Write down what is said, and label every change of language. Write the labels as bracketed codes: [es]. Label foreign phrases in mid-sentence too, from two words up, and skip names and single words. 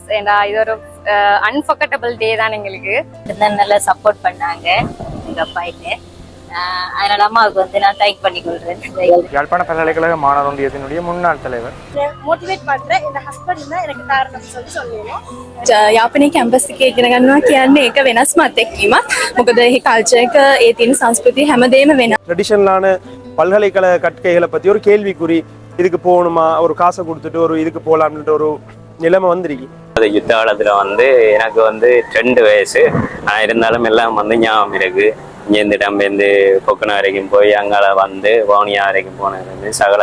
[ta] ஏன்னா இது ஒரு [en] unforgettable day [ta] தான் எங்களுக்கு. நல்லா சப்போர்ட் பண்ணாங்க எங்கள் அப்பாயிட்டு. அதனால அம்மாவுக்கு வந்து நான் தேங்க் பண்ணி கொள்றேன். யாழ்ப்பாண பல்கலைக்கழக மாணவர் ஒன்றியத்தினுடைய முன்னாள் தலைவர். மோட்டிவேட் பண்ற இந்த ஹஸ்பண்ட் தான் எனக்கு காரணம் சொல்லணும். [si] යාපනයේ කැම්පස් එකේ ඉගෙන ගන්නවා කියන්නේ ඒක වෙනස්ම අත්දැකීමක්. මොකද මේ කල්චර් එක ඒ තියෙන සංස්කෘතිය හැමදේම වෙනස්. [ta] ட்ரெடிஷனலான பல்கலைக்கழக கற்கைகளை பற்றி ஒரு கேள்விக்குறி, இதுக்கு போகணுமா, ஒரு காசை கொடுத்துட்டு ஒரு இதுக்கு போகலாம்னுட்டு ஒரு நிலைமை வந்துருக்கு. அது யுத்த காலத்தில் வந்து எனக்கு வந்து 2 வயசு இருந்தாலும் எல்லாம் வந்து ஞாபகம் இருக்கு. இங்கேருந்து இடம்பெயர்ந்து கொக்கனா வரைக்கும் போய் அங்கால வந்து வவுனியா வரைக்கும் போனது சகல.